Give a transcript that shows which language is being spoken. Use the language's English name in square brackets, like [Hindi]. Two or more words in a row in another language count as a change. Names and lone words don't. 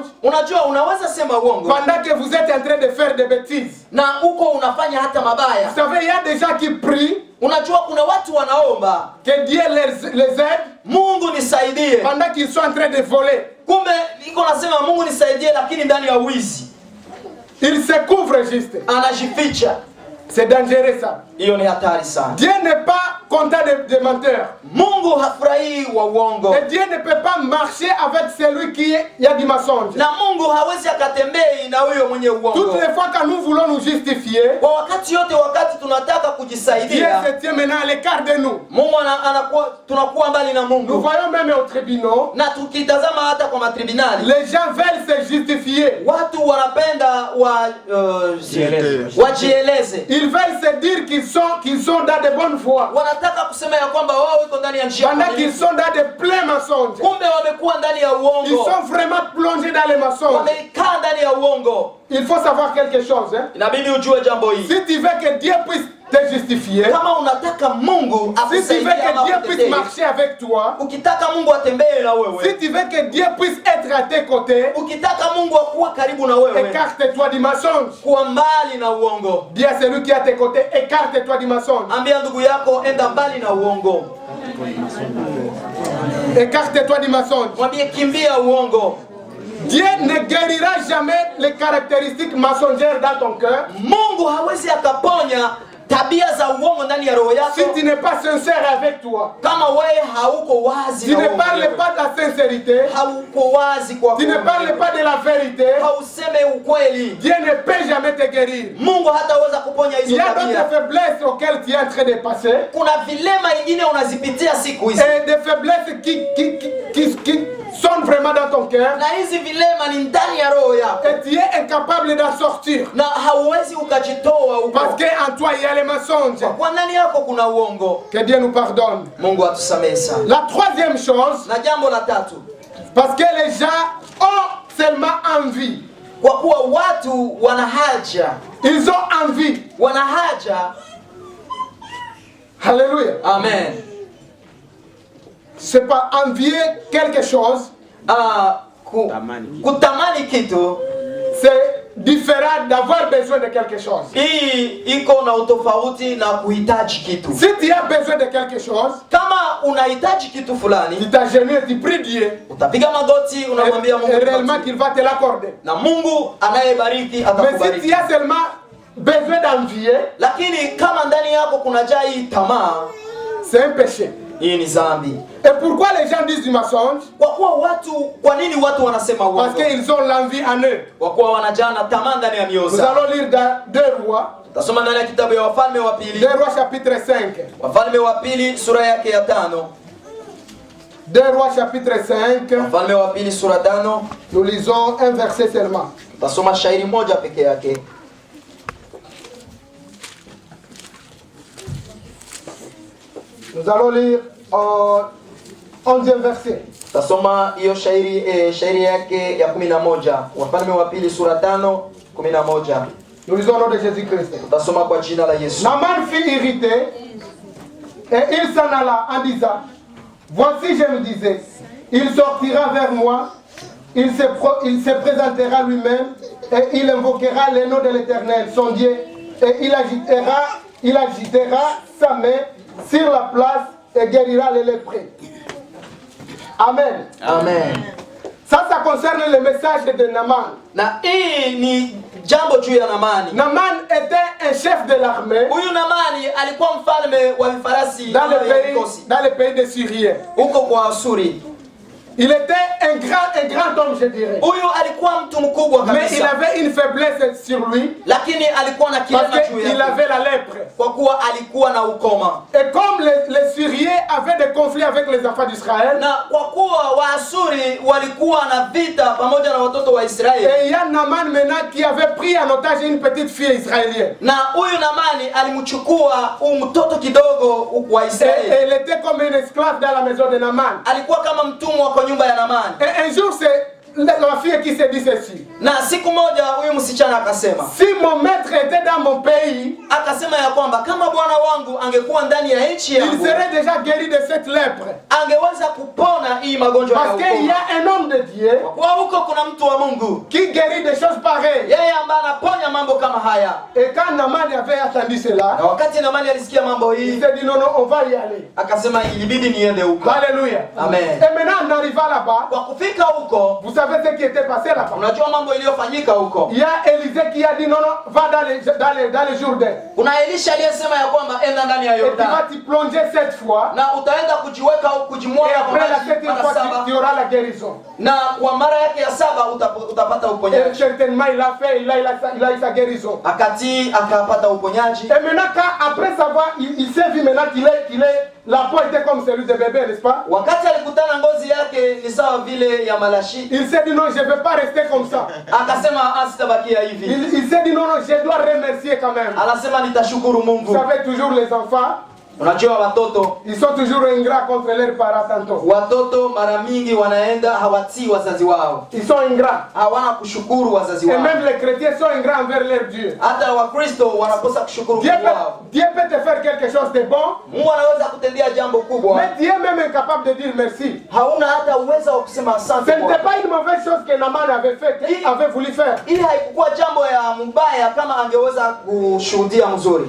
[Swahili] Unajua unaweza sema uongo [French] pendant que vous êtes en train de faire des bêtises. [Swahili] na uko unafanya hata mabaya. [French] Vous savez, il y a des gens qui prient [Swahili] Unajua kuna watu wanaomba [French] que Dieu les aide [Swahili] Mungu nisaidie, [French] pendant qu'ils sont en train de voler. [Swahili] kumbe iko nasema Mungu nisaidie, lakini ndani ya wizi [French] Ils se couvrent juste. [Swahili] anajificha. [French] C'est dangereux ça. [Swahili] Hiyo ni hatari sana. [French] Dieu n'est pas content des menteurs. [Swahili] Mungu hafurahii wa uongo. [French] Et Dieu ne peut pas marcher avec celui qui y a du mensonge. [Swahili] Na Mungu hawezi akatembei na huyo mwenye uongo. [French] Toutes les fois que nous voulons nous justifier, [Swahili] Kwa wakati yote, wakati tunataka [French] Dieu [Swahili] kujisaidia, [French] se tient maintenant à l'écart de nous. [Swahili] Mungu tunakuwa mbali na [French] Nous [Swahili] Mungu. [French] voyons même aux tribunaux, [Swahili] Na tukitazama hata kwa matribunali, [French] les gens veulent se justifier. [Swahili] watu wanapenda wajieleze. [French] Ils veulent se dire qu'ils sont dans de bonnes voies. [Swahili] Wanataka kusema ya kwamba wao wiko ndani ya njia [French] Pendant qu'ils [Swahili] kamilifu. [French] sont dans de pleins mensonges. [Swahili] Kumbe wamekuwa ndani ya [French] Ils [Swahili] uongo. [French] sont vraiment plongés dans les mensonges. [Swahili] Wamekaa ndani ya uongo. [French] Il faut savoir quelque chose. Hein. [Swahili] Inabidi ujue jambo hili. [French] Si tu veux que Dieu puisse te justifier, [Swahili] Kama unataka Mungu [French] si tu veux [Swahili] akusaidie ama [French] que Dieu puisse [Swahili] akutetee, [French] marcher avec toi, [Swahili] ukitaka Mungu atembee na [French] si [Swahili] wewe, [French] tu veux que Dieu puisse être à tes côtés, [Swahili] ukitaka Mungu akuwe karibu na wewe, [French] écarte-toi du mensonge. [Swahili] kuwa mbali na uongo. [French] Dis à celui qui est à tes côtés, écarte-toi du mensonge. [Swahili] Ambia ndugu yako enda mbali na uongo. [French] Écarte-toi du mensonge. [Swahili] Mwambie kimbia uongo. [French] Dieu ne guérira jamais les caractéristiques mensongères dans ton cœur [Swahili] Mungu hawezi akaponya tabia za uongo ndani ya roho [French] si [Swahili] yako [French] tu n'es pas sincère avec toi. [Swahili] kama wewe hauko wazi [French] Tu [Swahili] na [French] ne [Swahili] wewe [French] parles [Swahili] mwenyewe. [French] pas de la sincérité. [Swahili] Hauko wazi kwa [French] Tu ne [Swahili] wewe [French] parles [Swahili] mwenyewe. [French] pas de la vérité. [Swahili] Hauseme ukweli. [French] Dieu ne peut jamais te guérir. [Swahili] Mungu hataweza kuponya [French] Il y [Swahili] hizo [French] a d'autres [Swahili] tabia. [French] faiblesses auxquelles tu es en train de passer. [Swahili] Kuna vilema ingine unazipitia siku hizi. [French] Et des faiblesses qui sont vraiment dans ton cœur. [Swahili] Na hizi vilema ni ndani ya roho yako. [French] Et tu es incapable d'en sortir. [Swahili] Na hauwezi ukajitoa huko. [French] Parce qu'en toi, il y a les mensonges. [Swahili] Kwa ndani yako kuna uongo. [French] Que Dieu nous pardonne. [Swahili] Mungu atusamehe sana. [French] La troisième chose, [Swahili] Na jambo la tatu, [French] parce que les gens ont seulement envie. [Swahili] kwa kuwa watu wana haja, [French] Ils ont envie. [Swahili] wana haja. [French] Alléluia. Amen. C'est pas envier quelque chose. [Swahili] Kutamani kitu [French] C'est différent d'avoir besoin de quelque chose. [Swahili] Hii iko na utofauti na kuhitaji kitu. [French] Si tu as besoin de quelque chose, [Swahili] Kama unahitaji kitu fulani, [French] tu t'agenouilles, tu pries Dieu. [Swahili] utapiga magoti, unamwambia Mungu. [French] Et réellement qu'il va te l'accorder. [Swahili] Na Mungu anayebariki [French] Mais si [Swahili] atakubariki. [French] tu as seulement besoin d'envier, [Swahili] Lakini kama ndani yako kunajaa hii tamaa, [French] c'est un péché. [Swahili] hii ni dhambi. [French] Et pourquoi les gens disent du mensonge? [Swahili] Kwa nini watu wanasema [French] Parce [Swahili] uongo? [French] qu'ils ont l'envie en eux. [Swahili] Kwa kuwa wanajaa na tamaa ndani ya mioyo [French] Nous [Swahili] zao. [French] allons lire dans 2 Rois. [Swahili] Tasoma ndani ya kitabu ya Wafalme wa Pili. [French] 2 Rois chapitre 5. [Swahili] Wafalme wa Pili sura yake ya 5. [French] 2 Rois chapitre 5. [Swahili] Wafalme wa Pili sura 5. [French] Nous lisons un verset seulement. [Swahili] Tasoma shairi moja peke yake. [French] Nous allons lire 11e verset. [Swahili] Tasoma hiyo shairi yake ya 11. Wafalme wa Pili sura 5 11. [French] Nous lisons au nom de Jésus-Christ. [Swahili] Tasoma kwa jina la Yesu. [French] Naaman fut irrité et il s'en alla en disant, voici je me disais, il sortira vers moi, il se présentera lui-même et il invoquera le nom de l'Éternel, son Dieu, et il agitera sa main sur la place et guérira les lépreux. Amen. Amen. Ça concerne le message de Naaman. [Swahili] Na hii ni jambo juu ya Naamani. [French] Naaman était un chef de l'armée [Swahili] Huyu Naamani alikuwa mfalme wa vifarasi [French] dans le pays de Syrie. [Swahili] huko kwa Asuri. [French] Il était un grand homme, je dirais. [Swahili] Huyu alikuwa mtu mkubwa [French] Mais il [Swahili] kabisa. [French] avait une faiblesse sur lui [Swahili] Lakini alikuwa na kilema [French] parce [Swahili] juu [French] qu'il [Swahili] yake. [French] avait la lèpre. [Swahili] Kwa kuwa alikuwa na ukoma. [French] Et comme les Syriens avaient des conflits avec les enfants d'Israël, [Swahili] Na kwa kuwa Waasuri walikuwa na vita pamoja na watoto wa Israeli. [French] et il y a Naaman maintenant qui avait pris en otage une petite fille israélienne. [Swahili] Na huyu Naamani alimchukua mtoto kidogo wa [French] Et [Swahili] Israeli. [French] elle était comme une esclave dans la maison de Naaman. [Swahili] Alikuwa kama mtumwa kwa nyumba ya Naamani. [French] Et un jour, c'est la fille qui s'est dit ceci. [Swahili] Na siku moja huyu msichana akasema, [French] Si mon maître était dans mon pays, [Swahili] akasema ya kwamba kama bwana wangu angekuwa ndani ya nchi [French] il [Swahili] yangu, [French] serait déjà guéri de cette lèpre. [Swahili] angeweza kupona hii magonjwa ya [French] Parce qu'il y [Swahili] ukoma. [French] a un homme de Dieu [Swahili] Kwa huko kuna mtu wa Mungu, [French] qui guérit des choses pareilles. [Swahili] yeye ambaye anaponya mambo kama haya. [French] Et quand Naaman avait attendu cela, [Swahili] Na wakati Naamani alisikia mambo [French] il [Swahili] hii, [French] s'est dit non, on va y aller. [Swahili] akasema ilibidi niende huko. [French] Alléluia. Amen. Et maintenant, en arrivant là-bas, [Swahili] Kwa kufika huko, [French] vous savez ce qui était passé là-bas. [Swahili] unajua mambo iliyofanyika huko. [French] Il y a Élisée qui a dit non, va dans les Jourdain. [Swahili] Kuna Elisha aliyesema ya kwamba enda ndani ya [French] Et tu vas [Swahili] Yordani [French] t'y plonger 7 fois. [Swahili] na utaenda kujiweka au [French] Et [Swahili] kujimwaga kwa [French] après la [Swahili] maji [French] 7e [Swahili] mara [French] fois, [Swahili] saba, [French] tu auras la guérison. [Swahili] na kwa mara yake ya 7 utapata [French] Et [Swahili] uponyaji. [French] certainement, il a fait, il a eu sa guérison. [Swahili] Akati akapata uponyaji. [French] Et maintenant, après savoir, il s'est vu maintenant la peau était comme celui de bébé, n'est-ce pas? [Swahili] Wakati alikutana ngozi yake ni sawa vile ya malashi, [French] Il s'est dit non, je ne vais pas rester comme ça. [Swahili] akasema asitabakia hivi. [French] Il s'est dit non, je dois remercier quand même. [Swahili] Anasema nitashukuru [French] Vous [Swahili] Mungu. [French] savez, toujours les enfants, [Swahili] Unajua watoto [French] ils sont toujours ingrats contre leurs parents tantôt. [Swahili] watoto mara mingi wanaenda hawatii wazazi wao, [French] Ils sont ingrats. [Swahili] hawana kushukuru wazazi [French] Et [Swahili] wao. [French] même les chrétiens sont ingrats envers leur Dieu. [Swahili] Hata Wakristo wanakosa kushukuru Mungu wao. [French] Dieu peut te faire quelque chose de bon, [Swahili] Mungu anaweza kutendea jambo kubwa, [French] mais Dieu est même incapable de dire merci. [Swahili] hauna hata uwezo wa kusema asante. [French] Ce n'était [Swahili] Bwana. [French] pas une mauvaise chose que Naaman avait fait, qu'il avait voulu faire. [Swahili] Ili haikuwa jambo ya mbaya kama angeweza kushuhudia mzuri.